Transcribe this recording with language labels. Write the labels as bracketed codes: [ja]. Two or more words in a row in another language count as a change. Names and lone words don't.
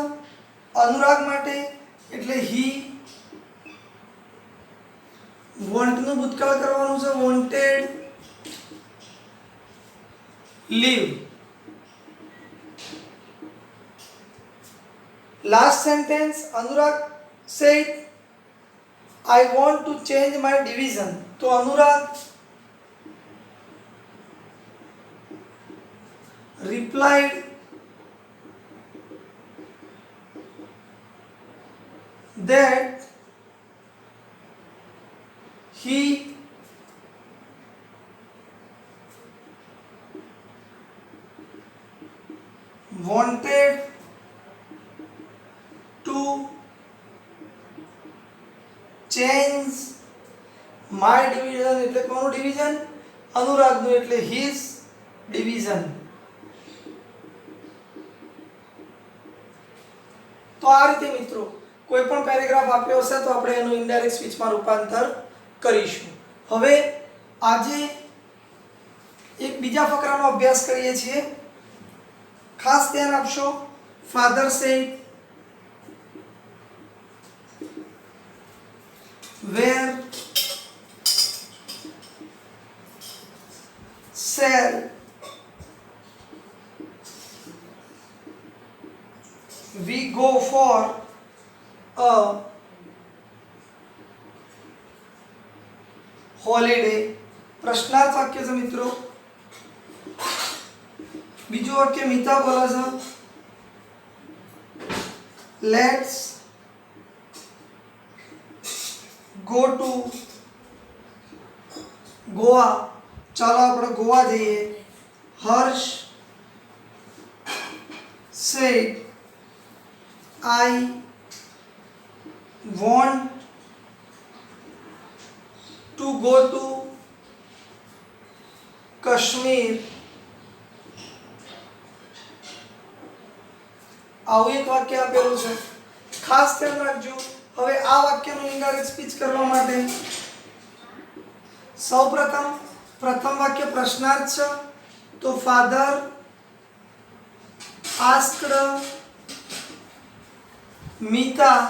[gu] અનુરાગ માટે, એટલે હી. વોન્ટ નું ભૂતકાળ કરવાનું છે, વોન્ટેડ. [en] Leave. Last sentence, અનુરાગ said I want to change my division. [gu] તો અનુરાગ [en] replied that he wanted to change my division. [gu] એટલે કોનું ડિવિઝન? અનુરાગનું, એટલે [en] his division. [gu] તો આ રીતે મિત્રો કોઈ પણ પેરેગ્રાફ આપ્યો હશે તો આપણે એનું [en] indirect speechમાં [gu] રૂપાંતર કરીશું. હવે આજે એક બીજા ફકરાનો અભ્યાસ કરીએ છીએ. ખાસ ધ્યાન આપશો. [en] Father said where shall we go for a holiday? [gu] પ્રશ્નાર્થ વાક્ય છે મિત્રો. બીજું વાક્ય મિતા બોલે છે [en] Let's go to Goa. [gu] ચાલો આપણે ગોવા જઈએ. [en] હર્ષ સેડ I want to go to Kashmir. [gu] આવું એક વાક્ય આપેલું છે. ખાસ ધ્યાન રાખજો. હવે આ વાક્યનું [en] indirect speech [gu] કરવા માટે સૌપ્રથમ પ્રથમ વાક્ય પ્રશ્નાર્થ છે. [en] તો Father asked Mita.